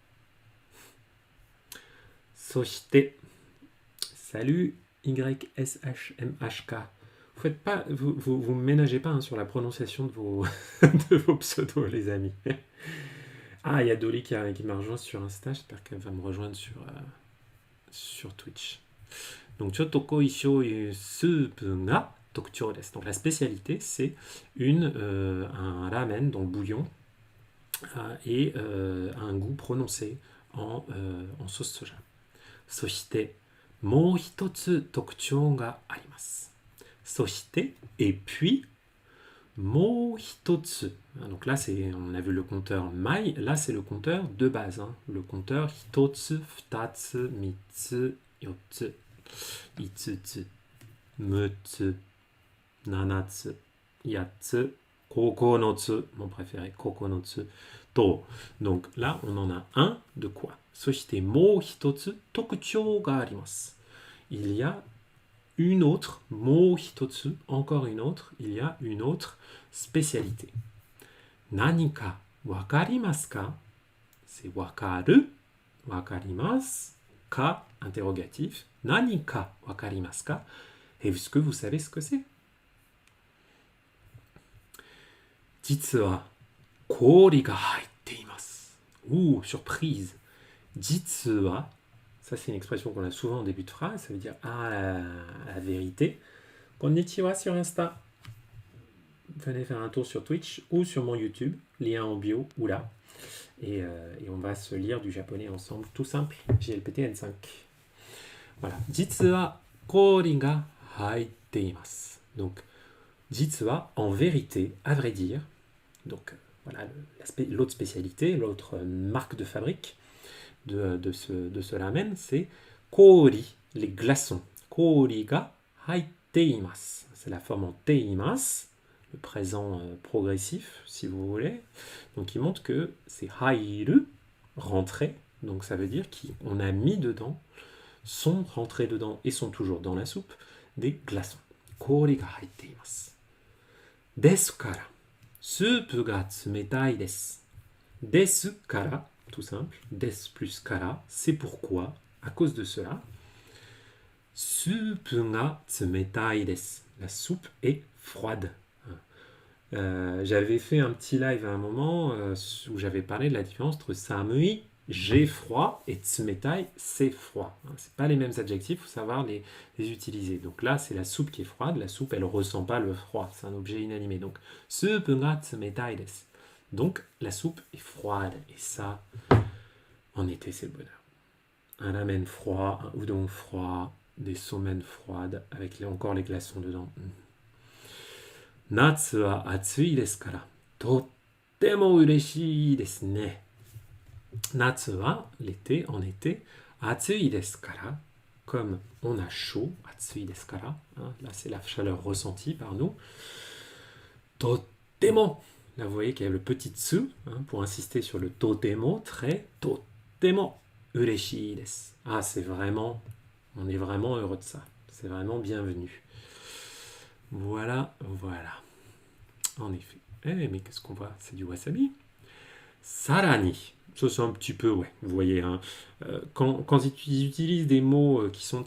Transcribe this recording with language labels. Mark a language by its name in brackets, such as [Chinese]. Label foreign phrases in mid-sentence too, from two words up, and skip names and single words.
[French] Soshite. Salut YSHMHK. Vous ménagez pas, hein, sur la prononciation de vos, de vos pseudos, les amis. Ah, il y a Dolly qui m'a rejoint sur Insta. J'espère qu'elle va me rejoindre sur Twitch. Donc, [Japanese] ちょっと濃い醤油スープが特徴です. [French] Donc, la spécialité, c'est un ramen dans le bouillon et un goût prononcé en sauce soja. [Japanese] そして、もう一つ特徴があります. Soshite, [French] et puis, [Japanese] もう一つ. [French] Donc là, on a vu le compteur mai, là c'est le compteur de base. Hein. Le compteur [Japanese] 一つ、二つ、三つ, 四つ、五つ、六つ、七つ、八つ、九つ, [French] mon préféré, [Japanese] 九つ、十. [French] Donc là, on en a un de quoi? [Japanese] そしてもう一つ特徴があります. [French] Il y a une autre, [Japanese] もう一つ, [French] encore une autre, il y a une autre spécialité. [Japanese] 何か分かりますか? C'est 分かる、分かります、か, interrogatif, 何か分かりますか? [French] Est-ce que vous savez ce que c'est? [Japanese] 実は氷が入っています. [French] Ouh, surprise. [Japanese] 実は, [French] ça c'est une expression qu'on a souvent en début de phrase, ça veut dire la vérité. Konnichiwa sur Insta. Venez faire un tour sur Twitch ou sur mon YouTube, lien en bio ou là. Et on va se lire du japonais ensemble, tout simple, JLPT N5. [Japanese] Voilà. 実は氷が入っています. [French] Donc, [Japanese] 実は, [French] en vérité, à vrai dire. Donc, voilà l'autre spécialité, l'autre marque de fabrique de ce ramen, c'est kori, les glaçons. [Japanese] 氷が入っています. [French] C'est la forme en [Japanese] ています, [French] le présent progressif, si vous voulez. Donc, il montre que c'est hairu, rentrer. Donc, ça veut dire qu'on a mis dedans, sont rentrés dedans et sont toujours dans la soupe, des glaçons. [Japanese] 氷が入っています。ですから、スープが冷たいです. ですから, [French] tout simple. Des plus kara, c'est pourquoi, à cause de cela. [Japanese] スープが冷たいです. [French] La soupe est froide. J'avais fait un petit live à un moment où j'avais parlé de la différence entre samui, j'ai froid, et tsumetai, c'est froid. C'est pas les mêmes adjectifs, il faut savoir les utiliser. Donc là, c'est la soupe qui est froide. La soupe, elle ressent pas le froid. C'est un objet inanimé. Donc, [Japanese] スープが冷たいです. [French] Donc, la soupe est froide. Et ça, en été, c'est le bonheur. Un ramen froid, un udon froid, des somen froides, avec encore les glaçons dedans. [Japanese] 夏は暑いですから、とっても嬉しいですね. 夏は, [French] l'été, en été, [Japanese] 暑いですから, [French] comme on a chaud, [Japanese] 暑いですから, [French] là c'est la chaleur ressentie par nous. Tottemo, là vous voyez qu'il y a le petit tsu, pour insister sur le totemo, très, [Japanese] とっても嬉しいです. [French] Ah, c'est vraiment, on est vraiment heureux de ça, c'est vraiment bienvenu. Voilà, voilà. En effet. Mais qu'est-ce qu'on voit? C'est du wasabi. Sarani. Ça, c'est un petit peu, ouais, vous voyez. Hein, quand ils utilisent des mots qui sont...